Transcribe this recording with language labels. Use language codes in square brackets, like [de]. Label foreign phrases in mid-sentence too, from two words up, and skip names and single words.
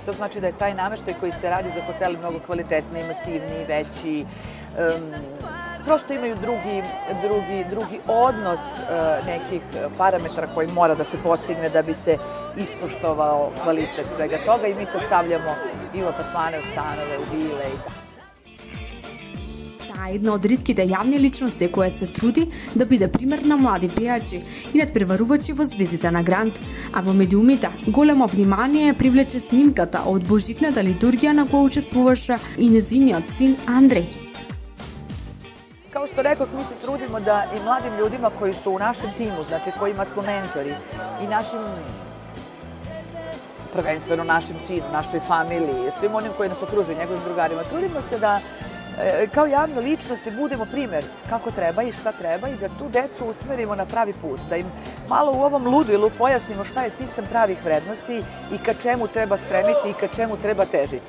[sr] To znači da je taj nameštaj koji se radi za hoteli mnogo kvalitetniji, masivniji, veći, prosto imaju drugi odnos nekih parametara koji mora da se postigne da bi se ispoštovao kvalitet svega toga i mi to stavljamo i u apartmane, u stanove, u vile i tako. [mk] Таа е една од ретките јавни личности која се труди да биде пример на млади пејачи и надпреварувачи во звездите на Грант, а во медиумите големо внимание привлече снимката од божитната литургија на која учествуваше и незиниот син Андреј. [sr] Kao što rekoh, mi se trudimo da i mladim ljudima koji su u našem timu, znači kojima smo mentori i našim, prvenstveno našem sinu, našoj familiji, svim onim koji nas okružuju, njegovim drugarima, trudimo se da kao javne ličnosti budemo primjer kako treba i šta treba i da tu decu usmerimo na pravi put, da im malo u ovom ludilu pojasnimo šta je sistem pravih vrednosti i ka čemu treba stremiti i ka čemu treba težiti.